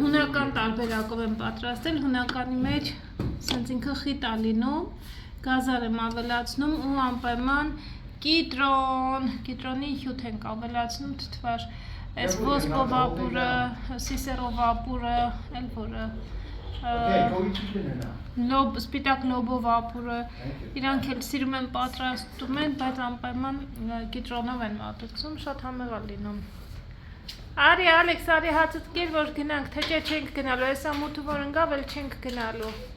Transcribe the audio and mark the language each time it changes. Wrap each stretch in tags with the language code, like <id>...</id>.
<hy>հունական տարբերակով եմ պատրաստել, հունականի մեջ սենց ինքը խիտ է լինում, գազար եմ ավելացնում ու անպայման կիտրոնի հյութ ենք ավելացնում, թթվար, այս ոսկո վապուրը, սիսերո վապուրը, էլ որը,</hy> <en>Okay, go eat your dinner now.</en> <hy>սպիտակ լոբո վապուրը, իրանք էլ սիրում են պատրաստում են, բայց անպայման կիտրոնով են մատուցում, շատ համեղ է լինում։ Արի, Ալեքս, արի հացըտ կեր, որ գնանք, թե չէ չենք գնալու, այս ամութը որ ընգավ էլ չենք գնալու։</hy>